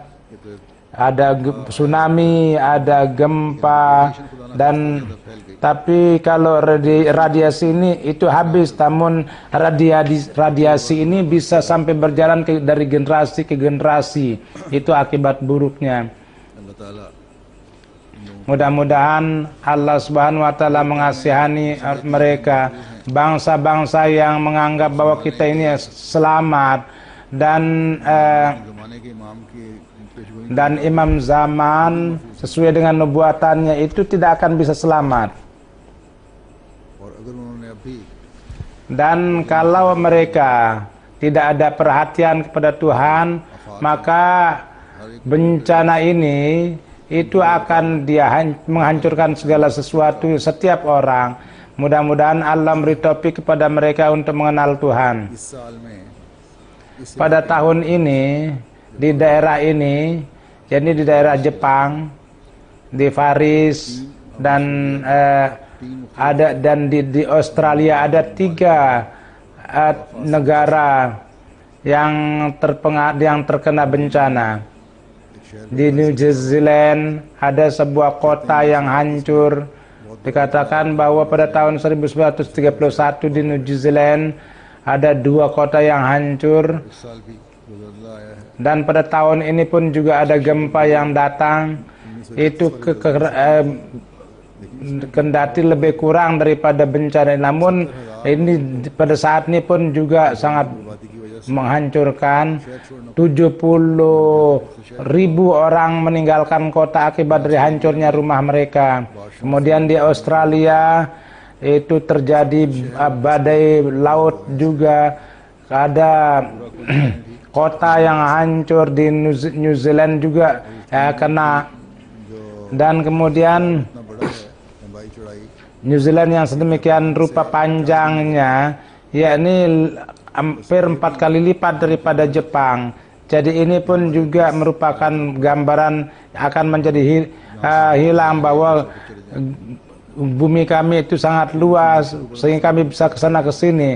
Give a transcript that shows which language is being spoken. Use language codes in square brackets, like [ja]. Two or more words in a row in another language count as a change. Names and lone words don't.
[id] Ada tsunami, ada gempa, dan tapi kalau radiasi ini itu habis, namun radiasi ini bisa sampai berjalan dari generasi ke generasi. Itu akibat buruknya. [ur] اللہ تعالیٰ [id] Mudah-mudahan [ar] الله سبحانه وتعالى [id] mengasihani mereka, bangsa-bangsa yang menganggap bahwa kita ini selamat, dan [ur] زمانے کے امام کی پیشگوئی [id] dan imam zaman sesuai dengan nubuatannya itu tidak akan bisa selamat. [ur] اور اگر انہوں نے ابھی [id] Dan kalau mereka tidak ada perhatian kepada Tuhan, maka bencana ini itu akan menghancurkan segala sesuatu, setiap orang. Mudah-mudahan Allah beri taufik kepada mereka untuk mengenal Tuhan. [ur] اس سال میں اس [id] Pada tahun ini di daerah ini, jadi di daerah Jepang, di Faris, dan di Australia ada 3 negara yang terkena bencana. Di New Zealand ada sebuah kota yang hancur. Dikatakan bahwa pada tahun 1931 di New Zealand ada 2 kota yang hancur. [ur] اس سال بھی گزرلا آیا ہے [id] Dan pada tahun ini pun juga ada gempa yang datang. Itu kendati lebih kurang daripada bencana, namun ini pada saat ini pun juga sangat menghancurkan. 70.000 orang meninggalkan kota akibat dari hancurnya rumah mereka. Kemudian di Australia itu terjadi badai laut juga, ada kota yang hancur. Di New Zealand juga kena. Dan kemudian [ur] اتنا بڑا ہے لمبائی چوڑائی [id] New Zealand yang sedemikian rupa panjangnya, yakni hampir 4 kali lipat daripada Jepang. Jadi ini pun juga merupakan gambaran akan menjadi hilang bahwa bumi kami itu sangat luas sehingga kami bisa ke sana ke sini.